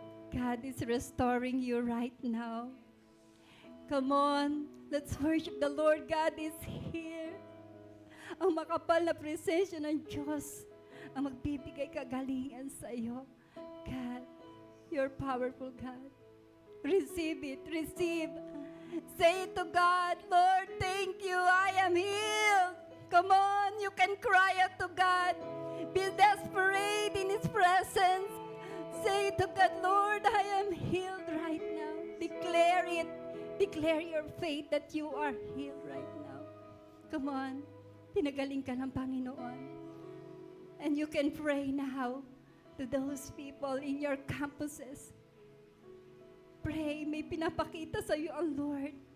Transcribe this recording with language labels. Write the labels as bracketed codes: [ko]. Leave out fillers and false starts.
[en] God is restoring you right now. Come on, let's worship the Lord. God is here. [tl] Ang makapal na presensya ng Diyos ang magbibigay kagalingan sa iyo. [en] God, you're powerful, God. Receive it, receive. Say it to God, Lord, thank you, I am healed. Come on, you can cry out to God. Be desperate in His presence. Say to God, Lord, I am healed right now. Declare it. Declare your faith that you are healed right now. Come on, [tl] pinagaling ka ng Panginoon. [en] And you can pray now to those people in your campuses. [tl] Pray, may pinapakita sa iyo ang Lord.